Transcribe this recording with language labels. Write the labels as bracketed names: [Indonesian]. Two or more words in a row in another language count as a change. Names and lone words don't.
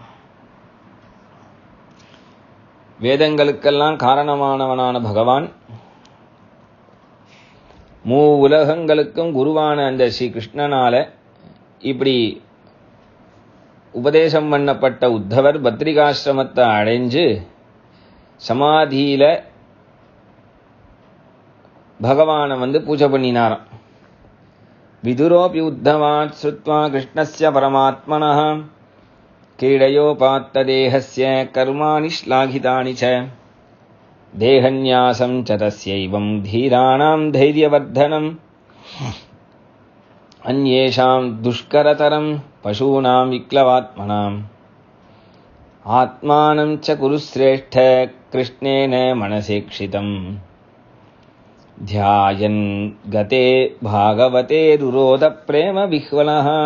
[Tamil] வேதங்களுக்கெல்லாம் காரணமானவனான பகவான், மூ உலகங்களுக்கும் குருவான அந்த ஸ்ரீ கிருஷ்ணனால இப்படி உபதேசம் பண்ணப்பட்ட உத்தவர் பத்ரிகாசிரமத்தை அடைஞ்சு சமாதியில பகவானை பூஜை பண்ணினாராம். [Sanskrit] विदुरोपि उद्धवात् श्रुत्वा कृष्णस्य परमात्मनः क्रीडयोपात्त देहस्य कर्माणि श्लाघितानि च देहन्यासं च तस्यैवं धीराणां धैर्यवर्धनम् अन्येषां दुष्करतरं पशूनां विक्लवात्मनाम् आत्मानं च कुरु श्रेष्ठ कृष्णेन मनसेक्षितम् ध्यायन् गते भागवते रुरोद प्रेम विह्वलः.